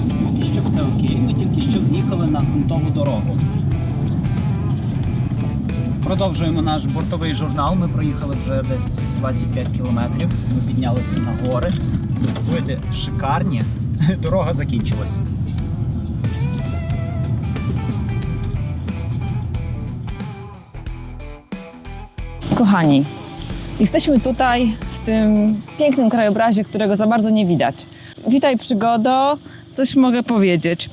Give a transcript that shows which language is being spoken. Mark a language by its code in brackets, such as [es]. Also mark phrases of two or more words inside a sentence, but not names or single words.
[uk] Поки що все окей, ми тільки що з'їхали на ґрунтову дорогу. Продовжуємо наш бортовий журнал, ми проїхали вже десь 25 кілометрів, ми піднялися на гори. Види шикарні, дорога закінчилась. [pl] Kochani, jesteśmy tutaj w tym pięknym krajobrazie, którego za bardzo nie widać. Witaj przygodo, coś mogę powiedzieć.